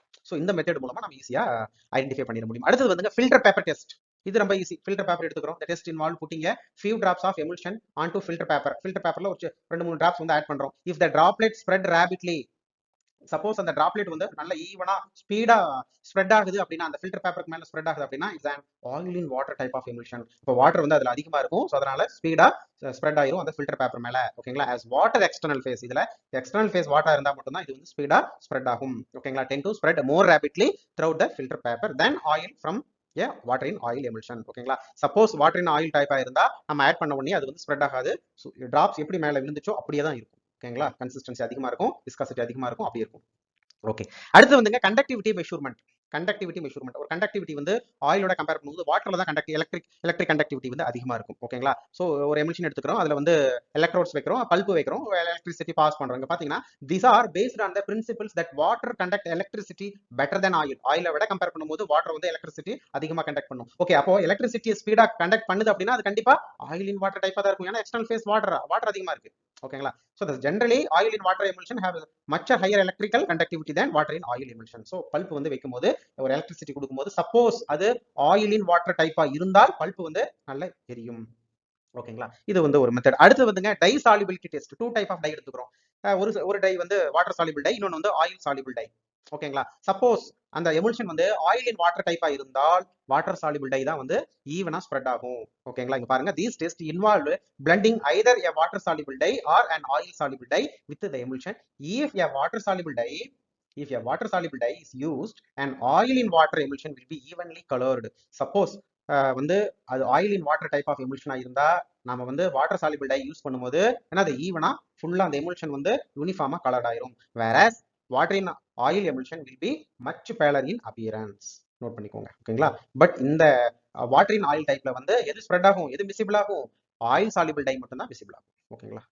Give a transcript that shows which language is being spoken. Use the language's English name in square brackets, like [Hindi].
[Tamil] So இந்த method மூலமா நம்ம ஈஸியா ஐடென்டிஃபை பண்ணிட முடியும். அடுத்தது வந்து ஃபில்டர் பேப்பர் டெஸ்ட். இது ரொம்ப ஈஸி. ஃபில்டர் பேப்பர் எடுத்துக்கிறோம். [English] The test involve putting a few drops of emulsion onto filter paper. [Tamil] Filter பேப்பர்ல ஒரு 2-3 டிராப்ஸ் வந்து ஆட் பண்றோம். [English] If the droplet spread rapidly, [Tamil] suppose அந்த டிராப்லெட் வந்து நல்ல ஈவனா ஸ்பீடா ஸ்ப்ரெட் ஆகுது அப்படின்னா, அந்த ஃபில்டர் பேப்பருக்கு மேல ஸ்ப்ரெட் ஆகுது அப்படின்னா [English] It's an oil in water type of emulsion. [Tamil] இப்போ வாட்டர் வந்து அதுல அதிகமா இருக்கும், ஸோ அதனால ஸ்பீடா ஸ்ப்ரெட் ஆயிரும் அந்த ஃபில்டர் பேப்பர் மேல. ஓகேங்களா, as water external phase, இதுல எக்ஸ்டர்னல் ஃபேஸ் வாட்டர் இருந்தா மட்டும் தான் இது வந்து ஸ்பீடா ஸ்ப்ரெட் ஆகும். [English] ஓகேங்களா, tend to spread more rapidly throughout the filter paper than oil from a water in oil emulsion. [Tamil] ஓகேங்களா, சப்போஸ் வாட்டர் இன் ஆயில் டைப்பா இருந்தா நம்ம ஆட் பண்ண உடனே அது வந்து ஸ்ப்ரெட் ஆகாது. டிராப்ஸ் எப்படி மேல விழுந்துச்சோ அப்படியே தான் இருக்கும். ஓகேங்களா, கன்சிஸ்டன்சி அதிகமா இருக்கும், விஸ்காசிட்டி அதிகமா இருக்கும், அப்படி இருக்கும். ஓகே, அடுத்து வந்துங்க கண்டக்டிவிட்டி மெஷர்மெண்ட். ஒரு கண்டக்டிவிட்டி வந்து ஆயிலோட கம்பேர் பண்ணும்போது வாட்டர்ல தான் எலக்ட்ரிக் கண்டக்டிவிட்டி வந்து அதிகமா இருக்கும். ஓகேங்களா, சோ ஒரு எமுல்ஷன் எடுத்துக்கிறோம், அதுல வந்து எலக்ட்ரோட்ஸ் வைக்கிறோம், பல்ப் வைக்கிறோம், எலக்ட்ரிசிட்டி பாஸ் பண்றோம். [English] பாத்தீங்கன்னா these are based on the principles that water conduct electricity better than oil. [Tamil] ஆயிலை விட கம்பேர் பண்ணும்போது வாட்டர் வந்து எலக்ட்ரிசிட்டி அதிகமா கண்டக்ட் பண்ணும். ஓகே, அப்போ எலக்ட்ரிசிட்டி ஸ்பீடா கண்டக்ட் பண்ணுது அப்படின்னா அது கண்டிப்பா ஆயில் இன் வாட்டர் டைப்பா தான் இருக்கும். ஏன்னா எக்ஸ்டர்னல் ஃபேஸ் வாட்டர் அதிகமா இருக்கு. [English] ஓகேங்களா, so thus generally oil in water emulsion have much higher electrical conductivity than water in oil emulsion. [Tamil] so bulb வந்து வைக்கும்போது ஒரு எலக்ட்ரிசிட்டி கொடுக்கும்போது சப்போஸ் அது ஆயில் இன் வாட்டர் டைப்பா இருந்தால் பல்ப் வந்து நல்ல எரியும். ஓகேங்களா, இது வந்து ஒரு மெத்தட். அடுத்து வந்துங்க tie solubility test. 2 type of tie எடுத்துக்கிறோம். ஒரு டை வந்து வாட்டர் சாலிபிள் டை, இன்னொன்று வந்து ஆயில் சாலிபிள் டை. ஓகேங்களா. சப்போஸ் அந்த எமுல்ஷன் வந்து ஆயில் இன் வாட்டர் டைப்பா இருந்தால் வாட்டர் சாலிபிள் டை தான் வந்து ஈவனா ஸ்ப்ரெட் ஆகும். [English] ஓகேங்களா. [Tamil] இங்க பாருங்க, [English] these tests involve blending either a water soluble dye or an oil soluble dye with the emulsion. If a water soluble dye if a water soluble dye is used, an oil in water emulsion will be evenly colored. [Tamil] Suppose வந்து அது oil in water type of எமுல்ஷனா இருந்தா நம்ம வந்து water soluble tie use பண்ணும்போது ஏன்னா அது ஈவனா ஃபுல்லா அந்த எமுல்ஷன் வந்து யூனிஃபார்மா கலர்ட் ஆயிரும். [English] Whereas water in oil emulsion will be much paler in appearance. [Tamil] Note பண்ணிக்கோங்க. [English] ஓகேங்களா. [Tamil] பட் இந்த வாட்டர் இன் ஆயில் டைப்ல வந்து எது ஸ்ப்ரெட் ஆகும், எது விசிபிள் ஆகும், ஆயில் சாலிபிள் டை மட்டும் தான் விசிபிள் ஆகும். ஓகேங்களா.